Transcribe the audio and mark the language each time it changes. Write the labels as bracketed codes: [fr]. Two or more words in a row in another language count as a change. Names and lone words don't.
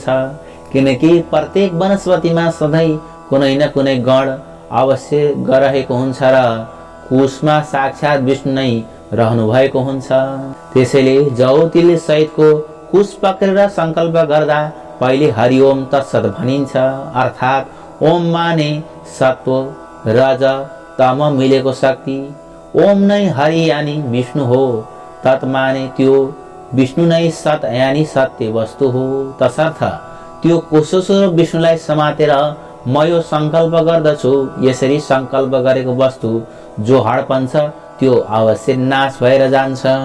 [ne] किनकि प्रत्येक वनस्पतिमा सधैँ कुनै न कुनै गण अवश्य गरहेको हुन्छ र कुशमा साक्षात् विष्णु नै रहनु भएको हुन्छ। त्यसैले जौतिल सहितको कुश पक्रेर संकल्प गर्दा पहिले [sa] हरिओम तत्सत [ne] भनिन्छ, अर्थात् ओम माने सत्व रज तम मिलेको शक्ति। ओम नै हरि यानी विष्णु हो, तत् माने त्यो विष्णु नै सत यानी सत्य वस्तु हो। तसर्थ त्यो कुशस्वरूप विष्णुलाई समातेर म यो संकल्प गर्दछु। यसरी संकल्प गरेको वस्तु जो हडपन्छ त्यो अवश्य नाश भएर जान्छ।